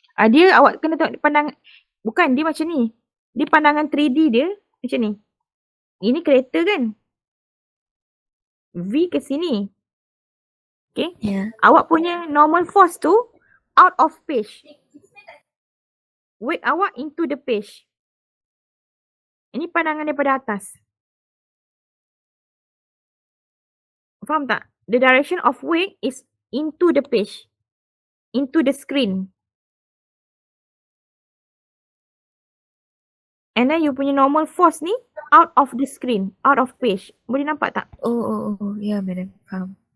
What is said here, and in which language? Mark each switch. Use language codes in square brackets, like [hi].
[ms] Dia awak kena tengok pandangan. Bukan, dia macam ni. Dia pandangan 3D dia macam ni. Ini kereta kan? V ke sini. Okay. [en] Yeah. [ms] Awak punya [en] normal force [ms] tu [en] out of page. Weight [ms] awak [en] into the page. [ms] Ini pandangan daripada atas. Faham tak? [en] the direction of wake is into the page, into the screen. And then you [ms] punya [en] normal force [ms] ni [en] out of the screen, out of page. [ms] Boleh nampak tak? Oh. Ya, madam. Faham.